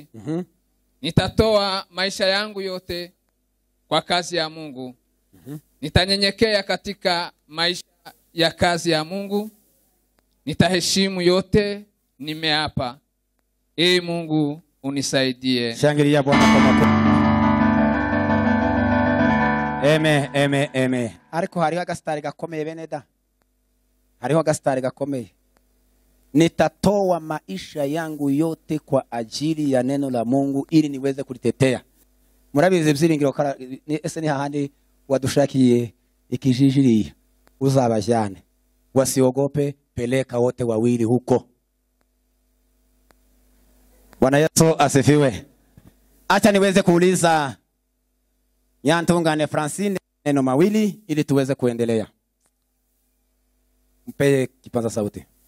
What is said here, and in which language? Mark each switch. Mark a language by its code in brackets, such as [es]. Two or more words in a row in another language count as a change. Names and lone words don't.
[sw] Nitatoa maisha yangu yote kwa kazi ya Mungu. Nitanyenyekea katika maisha ya kazi ya Mungu. Nitaheshimu yote nimeapa. Ee Mungu unisaidie. Shangilia Bwana kwa makofi. Amen. [rn] Ariko hariho agasitari gakomeye bene da. Hariho agasitari gakomeye. [sw] Nitatoa maisha yangu yote kwa ajili ya neno la Mungu ili niweze kulitetea. [rn] Murabizi byiringiro ese ni hahandi wadushakiye ikijijiri uzabajane. [sw] Wasiogope, peleka wote wawili huko. Bwana Yesu asifiwe. Acha niweze kuuliza Nyantungane Francine neno mawili ili tuweze kuendelea. Mpe kipaza sauti.